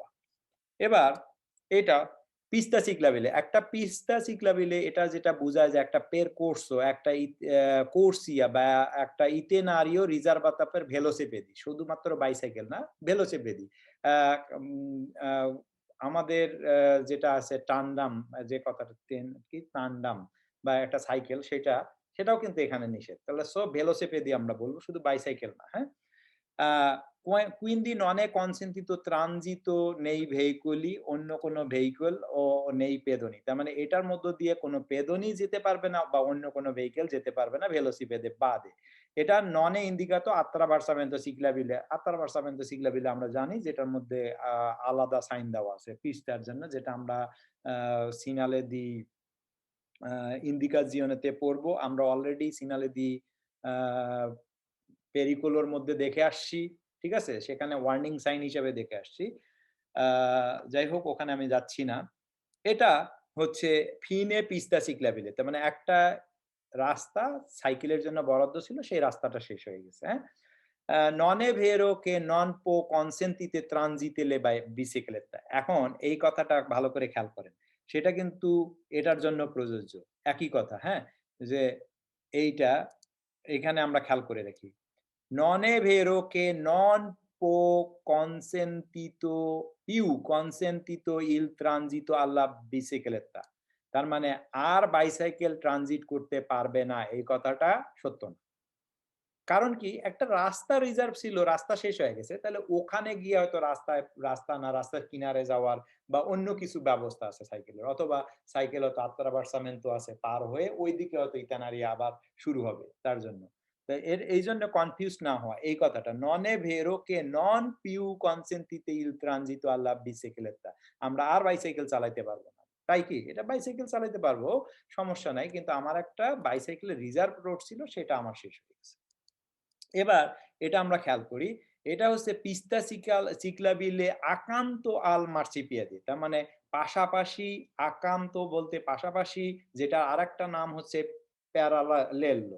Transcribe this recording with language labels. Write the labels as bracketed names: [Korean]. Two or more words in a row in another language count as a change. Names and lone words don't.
[Bangla] এবার এটা [Italian] pista ciclabile [Bangla] একটা [Italian] pista ciclabile [Bangla] এটা যেটা বোঝায় যে একটা পেরকোর্সো একটা কোর্সিয়া বা একটা [Italian] itinerario riservata per velocipedi [Bangla] শুধুমাত্র বাইসাইকেল না ভেলোসিপেদি। আমাদের যেটা আছে টান্ডাম যে কথাটা কি টান্ডাম বা একটা সাইকেল সেটাও কিন্তু এখানে নিষেধ। তাহলে সো ভেলোসিপেদি আমরা বলবো শুধু বাইসাইকেল না, হ্যাঁ? [Italian] Quindi non è consentito transito nei veicoli [Bangla] অন্য কোনো ভেহিকল ও নেই [Italian] পেদনি। [Bangla] তার মানে এটার মধ্য দিয়ে কোনো পেদনি যেতে পারবে না বা অন্য কোনো ভেহিকল যেতে পারবে না ভেলোসিপেদে বাদে। [Italian] এটা non è indicato attraversamento ciclabile। attraversamento ciclabile আমরা জানি যেটার মধ্যে আলাদা সাইন দেওয়া আছে পিস্তার জন্য যেটা আমরা segnale di indicazione পড়বো। [Bangla] আমরা অলরেডি [Italian] segnale di a pericolo [Bangla] মধ্যে দেখে আসছি। ঠিক আছে? সেখানে [English] warning sign [Bangla] হিসেবে দেখে আসছি। আ যাই হোক ওখানে আমি যাচ্ছি না। এটা হচ্ছে [Italian] fine pista ciclabile. [Bangla] তার মানে একটা রাস্তা সাইকেলের জন্য বরাদ্দ ছিল সেই রাস্তাটা শেষ হয়ে গেছে, হ্যাঁ? [Italian] Non è vero che non può consentite transite le biciclette [Bangla] এখন এই কথাটা ভালো করে খেয়াল করেন। সেটা কিন্তু এটার জন্য প্রযোজ্য। একই কথা, হ্যাঁ? যে এইটা এখানে আমরা খেয়াল করে রাখি। [Italian] Non è vero che non può consentito il transito alla bicicletta [Bangla] তার মানে আর বাইসাইকেল ট্রানজিট করতে পারবে না এই কথাটা সত্য না। কারণ কি একটা রাস্তা রিজার্ভ ছিল, রাস্তা শেষ হয়ে গেছে। তাহলে ওখানে গিয়ে হয়তো রাস্তা না রাস্তার কিনারে যাওয়ার বা অন্য কিছু ব্যবস্থা আছে সাইকেলের। অথবা সাইকেল হয়তো attraversamento আছে পার হয়ে ওইদিকে হয়তো ইতানারি আবার শুরু হবে তার জন্য। তো এইজন্য কনফিউজ না হওয়া এই কথাটা। [Italian] Non è vero che non più consentite il transito alla bicicletta [Bangla] আমরা আর বাইসাইকেল চালাইতে পারব না। তাই কি এটা বাইসাইকেল চালাতে পারবো, সমস্যা নাই, কিন্তু আমার একটা বাইসাইকেলের রিজার্ভ রোড ছিল, সেটা আমার শেষ হয়ে গেছে। এবার এটা আমরা খেয়াল করি, এটা হচ্ছে [Italian] pista ciclabile accanto al marciapiede, [Bangla] তার মানে পাশাপাশি, আকান্ত বলতে পাশাপাশি, যেটা আরেকটা নাম হচ্ছে প্যারালেল্লো।